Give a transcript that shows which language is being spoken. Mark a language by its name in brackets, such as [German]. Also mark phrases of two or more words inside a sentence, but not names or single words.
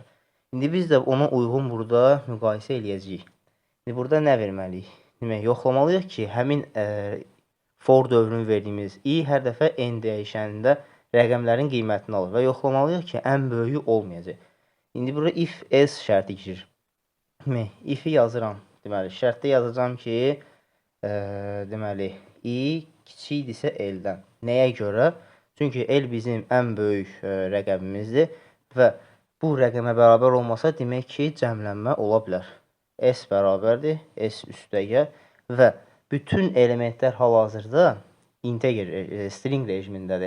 [Azerbaijani] İndi biz də ona uyğun burada müqayisə eləyəcəyik. İndi burada nə verməliyik? Demək, yoxlamalıyıq ki, həmin for dövrünü verdiyimiz i hər dəfə n dəyişənində rəqəmlərin qiymətini alır və yoxlamalıyıq ki, ən böyüyü olmayacaq. İndi burada [English] if else [Azerbaijani] şərti girir. Demək, if-i yazıram. Deməli, şərtdə yazacağam ki, deməli, i kiçikdirsə L-dən. Nəyə görə? Çünki L bizim ən böyük rəqəmimizdir və bu rəqəmə bərabər olmasa, demək ki, cəmlənmə ola bilər. S bərabərdir, S üstəgə və bütün elementlər hal-hazırda integer, string rejimindədir.